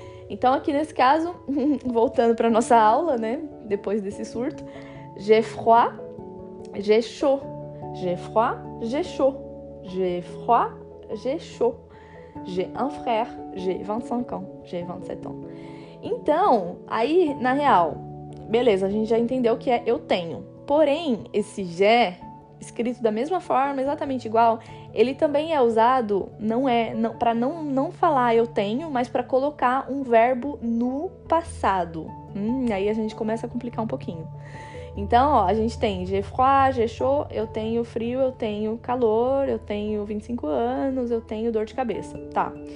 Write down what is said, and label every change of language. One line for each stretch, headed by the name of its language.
Portuguese: Então, aqui nesse caso, voltando para nossa aula, né? Depois desse surto,
French: j'ai froid, j'ai chaud. J'ai froid, j'ai chaud. J'ai froid, j'ai chaud. J'ai un frère, j'ai 25 ans. J'ai 27 ans.
Portuguese: Então, aí, na real, beleza, a gente já entendeu que é eu tenho. Porém, esse j'ai, escrito da mesma forma, exatamente igual, ele também é usado, para não falar eu tenho, mas para colocar um verbo no passado. Aí a gente começa a complicar um pouquinho. Então, ó, a gente tem
French: j'ai froid, j'ai chaud,
Portuguese: eu tenho frio, eu tenho calor, eu tenho 25 anos, eu tenho dor de cabeça, tá?